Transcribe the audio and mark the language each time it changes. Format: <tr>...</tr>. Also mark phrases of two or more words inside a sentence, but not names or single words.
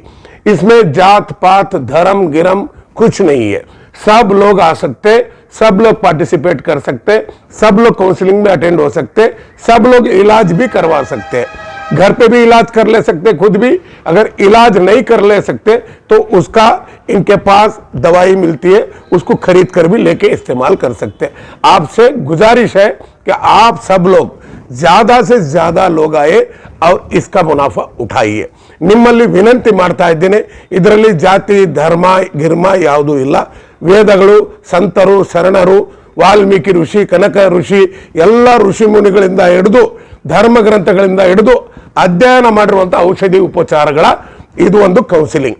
<hi>इसमें जात पात धर्म गिरम कुछ नहीं है, सब लोग आ सकते, सब लोग पार्टिसिपेट कर सकते, सब लोग काउंसलिंग में अटेंड हो सकते, सब लोग इलाज भी करवा सकते, घर पे भी इलाज कर ले सकते खुद भी। अगर इलाज नहीं कर ले सकते तो उसका इनके पास दवाई मिलती है, उसको खरीद कर भी लेके इस्तेमाल कर सकते। आपसे गुजारिश है कि आप सब लोग ज्यादा से ज्यादा लोग आए और इसका मुनाफा उठाइए।</hi> <kn>निम्मಲ್ಲಿ ವಿನಂತಿ ಮಾಡ್ತಾ ಇದ್ದೇನೆ, ಇದರಲ್ಲಿ ಜಾತಿ ಧರ್ಮ ಗಿರ್ಮ ಯಾವುದೂ ಇಲ್ಲ। ವೇದಗಳು, ಸಂತರು, ಶರಣರು, ವಾಲ್ಮೀಕಿ ಋಷಿ, ಕನಕ ಋಷಿ, ಎಲ್ಲ ಋಷಿ ಮುನಿಗಳಿಂದ ಹಿಡಿದು ಧರ್ಮ ಗ್ರಂಥಗಳಿಂದ ಹಿಡಿದು ಅಧ್ಯಯನ ಮಾಡಿರುವಂಥ ಔಷಧಿ ಉಪಚಾರಗಳ ಇದು ಒಂದು ಕೌನ್ಸಿಲಿಂಗ್।</kn>